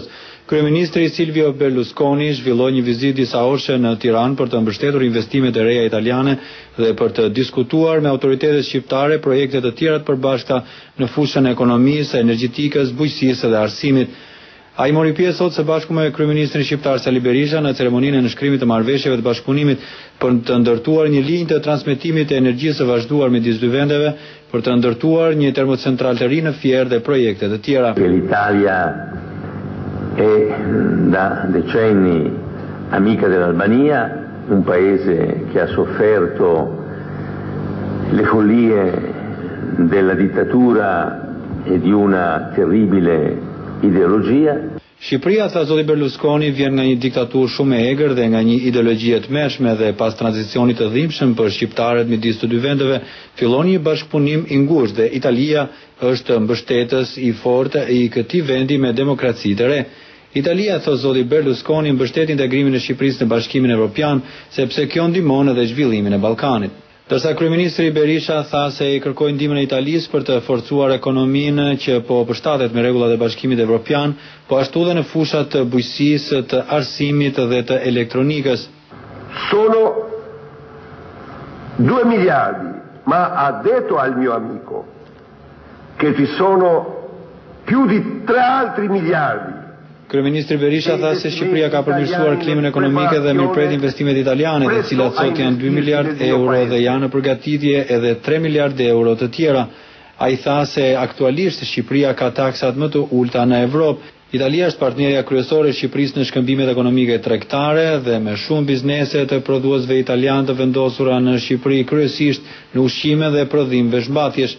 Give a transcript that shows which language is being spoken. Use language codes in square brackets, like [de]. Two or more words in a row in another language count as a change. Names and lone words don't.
[sq] Kryeministri Silvio Berlusconi zhvilloi një vizitë disa orëshe në Tiranë për të mbështetur investimet e reja italiane dhe për të diskutuar me autoritetet shqiptare projekte të tjera të përbashkëta në fushën e ekonomisë, energjetikës, bujqësisë dhe arsimit. Ai mori pjesë sot së bashku me kryeministrin shqiptar Sali Berisha në ceremoninë e nënshkrimit të marrëveshjeve të bashkëpunimit për të ndërtuar një linjë të transmetimit të energjisë së vazhduar midis dy vendeve, për të ndërtuar një termocentral të ri në Fier dhe projekte të tjera. [it] L'Italia è da decenni amica dell'Albania, un paese che ha sofferto le follie della dittatura e di una terribile ideologia. [sq] Shqipëria, tha zoti Berlusconi, vjen nga një diktaturë shumë e egër dhe nga një ideologji e tmerrshme dhe pas tranzicionit të dhimbshëm për shqiptarët midis të dy vendeve, fillon një bashkëpunim i ngushtë dhe Italia është mbështetës i fortë i këtij vendi me demokraci të re. Italia, thot zoti Berlusconi, mbështet integrimin e Shqipërisë në Bashkimin Evropian, sepse kjo ndihmon edhe zhvillimin e Ballkanit. Dërsa kryeministri Berisha tha se i kërkoi ndihmën e Italisë për të forcuar ekonominë që po përshtatet me rregullat e Bashkimit Evropian, po ashtu edhe në fushat të bujqësisë, të arsimit dhe të elektronikës. [it] Sono 2 miliardi, ma ha detto al mio amico che ci sono più di 3 altri miliardi. [sq] Kryeministri Berisha tha se Shqipëria ka përmirësuar klimën ekonomike dhe mirëpret investimet italiane, të cilat sot janë 2 miliard euro dhe janë në përgatitje edhe 3 miliard euro të tjera. Ai tha se aktualisht Shqipëria ka taksat më të ulta në Evropë. Italia është partnerja kryesore e Shqipërisë në shkëmbimet ekonomike tregtare dhe me shumë biznese të prodhuesve italian të vendosura në Shqipëri, kryesisht në ushqime dhe prodhim veshmbathjesh.